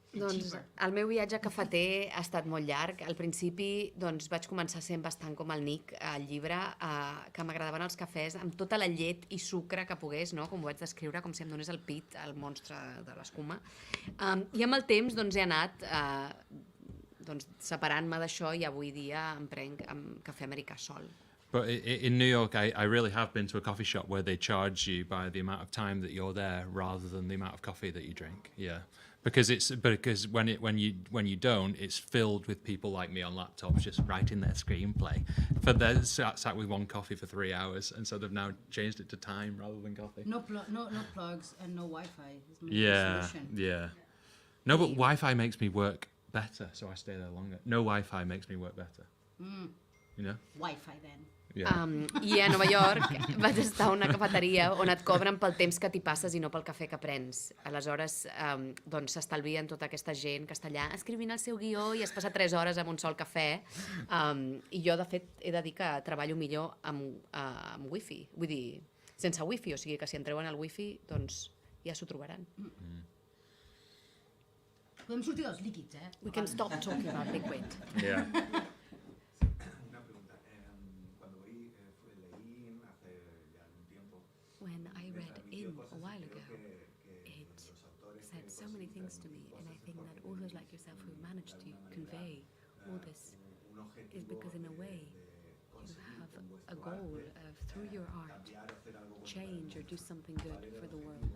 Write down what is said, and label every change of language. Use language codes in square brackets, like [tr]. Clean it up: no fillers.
[ca] Doncs el meu viatge a cafeter ha estat molt llarg. Al principi doncs, vaig començar sent bastant com el Nick al llibre, que m'agradaven els cafès amb tota la llet i sucre que pogués, no? Com ho vaig descriure, com si em donés el pit, el monstre de l'escuma. I amb el temps doncs, he anat doncs, separant-me d'això i avui dia em prenc amb cafè americà sol. [en] But in New York, I really have been to a coffee shop where they charge you by the amount of time that you're there rather than the amount of coffee that you drink. Yeah, because when you don't, it's filled with people like me on laptops just writing their screenplay. For they sat with one coffee for 3 hours, and so they've now changed it to time rather than coffee. No plugs and no Wi-Fi. Yeah. No, but Wi-Fi makes me work better, so I stay there longer. No Wi-Fi makes me work better. You know? Wi-Fi, then. Yeah. [ca] I a Nova York vaig estar a una cafeteria on et cobren pel temps que t'hi passes i no pel cafè que prens. Aleshores, doncs s'estalvien tota aquesta gent que està allà escrivint el seu guió i es passa 3 hores amb un sol cafè. I jo, de fet, he de dir que treballo millor amb wifi. Vull dir, sense wifi, o sigui que si entreu en el wifi, doncs ja s'ho trobaran. Podem sortir dels líquids, eh? [en] We can stop talking about liquid. Yeah. When I read In a while ago, it said so many things to me, and I think that authors like yourself who managed to convey all this is because in a way you have a goal of, through your art, change or do something good for the world.